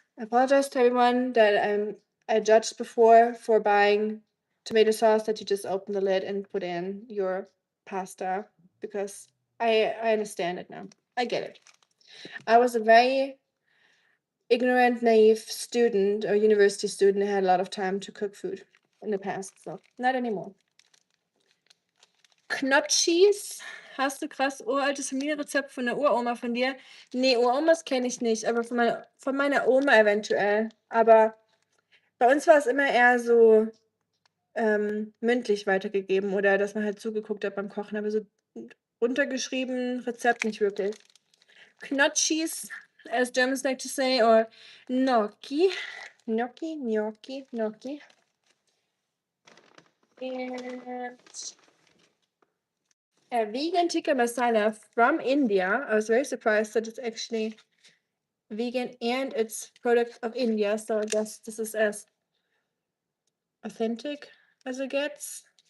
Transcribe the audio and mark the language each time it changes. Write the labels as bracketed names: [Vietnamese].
[English] I apologize to everyone that I judged before for buying tomato sauce that you just open the lid and put in your pasta because I understand it now. I get it. I was a very ignorant, naive student or university student had a lot of time to cook food in the past, so not anymore. [German] Knotschis. Hast du krass uraltes Familienrezept von der Uroma von dir? Nee, Uromas kenne ich nicht, aber von meiner Oma eventuell. Aber bei uns war es immer eher so mündlich weitergegeben oder dass man halt zugeguckt hat beim Kochen, aber so runtergeschrieben, Rezept nicht wirklich. [English] Knotschis, as Germans like to say, or gnocchi. Gnocchi, gnocchi, gnocchi. And a vegan tikka masala from India. I was very surprised that it's actually vegan and it's product of India, so I guess this is as authentic as it gets.